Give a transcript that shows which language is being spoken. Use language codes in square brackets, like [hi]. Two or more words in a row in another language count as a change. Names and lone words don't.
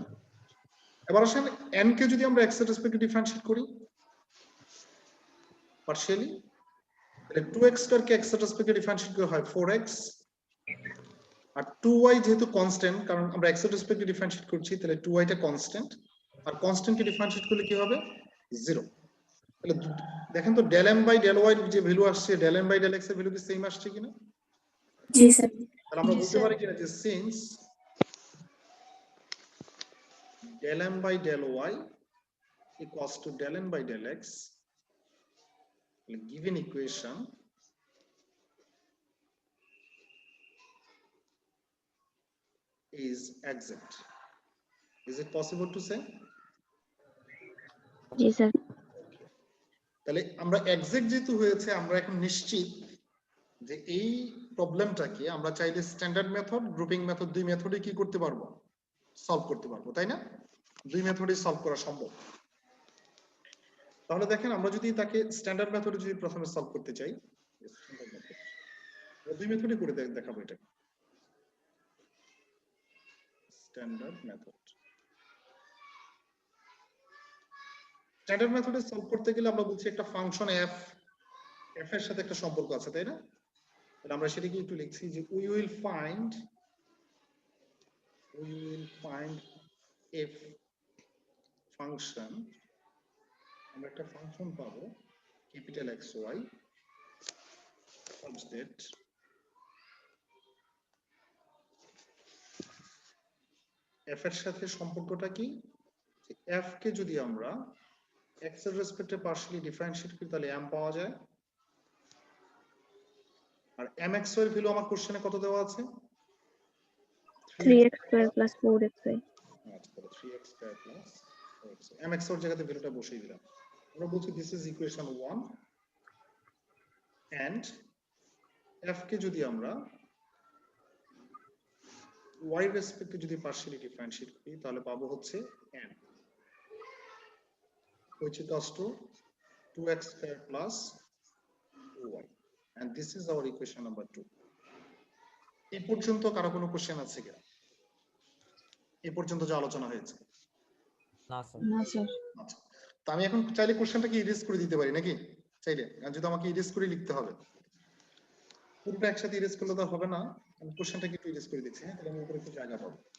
[bn] এবার আসেন n কে যদি আমরা x এর রেসপেক্টে ডিফারেন্সিয়েট করি পার্শিয়ালি, তাহলে 2x স্কয়ার কে x এর রেসপেক্টে ডিফারেন্সিয়েট করা হয় 4x, আর 2y যেহেতু কনস্ট্যান্ট কারণ আমরা x এর রেসপেক্টে ডিফারেন্সিয়েট করছি তাহলে 2y টা কনস্ট্যান্ট, আর কনস্ট্যান্টকে ডিফারেন্সিয়েট করলে কি হবে, 0। তাহলে দেখেন তো [en] del m by del y [bn] যে ভ্যালু আসছে [en] del m by del x [bn] এর ভ্যালু কি সেম আসছে কিনা? জি স্যার। তাহলে আমরা বলতে পারি কিনা যে [en] সিন্স del m by del y equals to del n by del x, given equation is exact. Is it possible to say? [bn] জি স্যার। তাহলে আমরা এক্সাক্ট যেহেতু হয়েছে আমরা এখন নিশ্চিত যে এই প্রবলেমটাকে আমরা চাইলে [en] standard method, grouping method, [bn] দুই মেথডে কি করতে পারবো, সলভ করতে পারবো, তাই না? দুই মেথডে সলভ করা সম্ভব। তাহলে দেখেন আমরা যদি তাকে [en] standard method [bn] যদি প্রথমে সলভ করতে চাই, দুই মেথডে করে দেখাবো এটা। [en] standard method, standard method solve [bn] করতে গেলে আমরা বলছি একটা ফাংশন f, f এর সাথে একটা সম্পর্ক আছে, তাই না? তাহলে আমরা সেটাকে একটু লিখছি যে [en] we will find f function, [bn] আমরা একটা ফাংশন পাবো ক্যাপিটাল xy [en] such that [bn] f এর সাথে সম্পর্কটা কি, f কে যদি আমরা x এর রেসপেক্টে পার্শিয়ালি ডিফারেন্সিয়েট করি তাহলে m পাওয়া যায়, আর mxy এর ভ্যালু আমার কোশ্চেনে কত দেওয়া আছে, [en] 3x square plus 4xy। [bn] আচ্ছা, [en] 3x square plus 4xy, [bn] mxy এর জায়গাতে ভ্যালুটা বসিয়ে দিলাম। আমরা বলছি [en] this is equation 1, and [bn] f কে যদি আমরা y রেসপেক্টে যদি [en] partially differentiate [bn] করি তাহলে পাবো হচ্ছে m, [en] which equals to 2x square plus 2y, and this is our equation number 2. [bn] এই পর্যন্ত কারো কোনো কোশ্চেন আছে কিনা? এই পর্যন্ত যে আলোচনা হয়েছে? না স্যার। না স্যার। আচ্ছা, তো আমি এখন চাইলে কোশ্চেনটাকে ইরেজ করে দিতে পারি নাকি? চাইলে, আর যদি আমাকে ইরেজ করে লিখতে হবে, পুরোটা একসাথে ইরেজ করলে তো হবে না, আমি কোশ্চেনটাকে একটু ইরেজ করে দিচ্ছি, হ্যাঁ, তাহলে আমি উপরে একটু জায়গা পাবো।